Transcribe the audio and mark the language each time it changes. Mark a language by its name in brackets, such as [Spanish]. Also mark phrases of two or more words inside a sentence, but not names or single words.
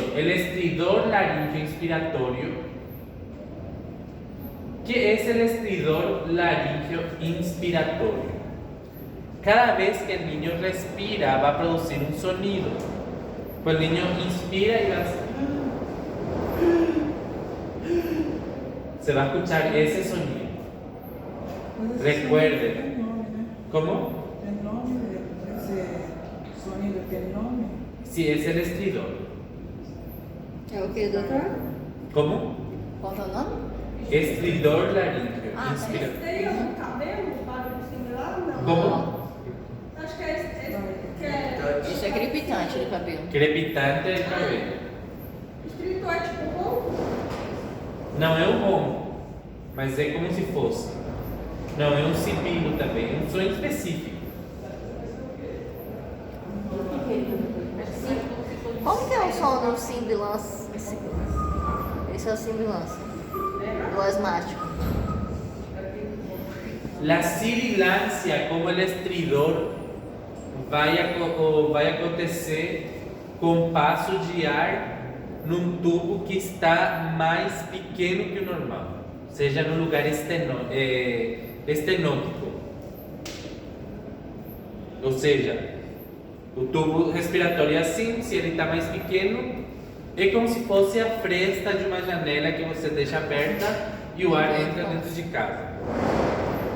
[Spanish] El estridor laringio inspiratorio. ¿Qué es el estridor laringio inspiratorio? Cada vez que el niño respira va a producir un sonido. Pues el niño inspira y va a hacer... Se va a escuchar ese sonido. Recuerden. [Portuguese] Tem nome, né? [Spanish] ¿Cómo? [Portuguese] Tem nome, esse sonido tem nome? [Spanish] Sí, es el estridor. [Portuguese] É o que, doutor? [Spanish] ¿Cómo? [Portuguese] Qual é o nome? [Spanish] Estridor laringio Ah, inspiratorio. [Portuguese] Esse daí é um cabelo, barulho similar, não? [Spanish] ¿Cómo? [Portuguese] Acho que é esse que é... Isso é crepitante do cabelo. [Spanish] Crepitante del cabello. [Portuguese] Escrito é tipo ronco? Não é um ronco, mas é como se fosse. Não, é um sibilo também, um som específico. Como que é o som do sibilância? Esse é o sibilância. Do asmático. [Spanish] La sibilancia, como el estridor, [Portuguese] vai acontecer com passo de ar num tubo que está mais pequeno que o normal, seja no lugar estenótico. Ou seja, o tubo respiratório é assim, se ele está mais pequeno, é como se fosse a fresta de uma janela que você deixa aberta e o ar entra dentro de casa.